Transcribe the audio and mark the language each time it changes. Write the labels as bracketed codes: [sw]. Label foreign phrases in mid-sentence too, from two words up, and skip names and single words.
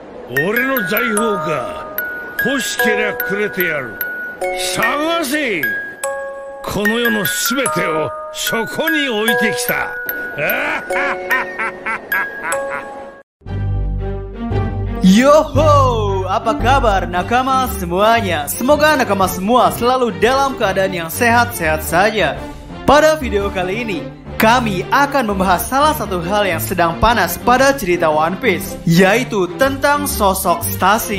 [ja] 俺の財宝か。欲しけりゃくれてやる。探せ。この世のすべてをそこに置いてきた。 [id] Yoho, apa kabar nakama semuanya? Semoga nakama semua selalu dalam keadaan yang sehat-sehat saja. Pada video kali ini, kami akan membahas salah satu hal yang sedang panas pada cerita One Piece, yaitu tentang sosok Stacy.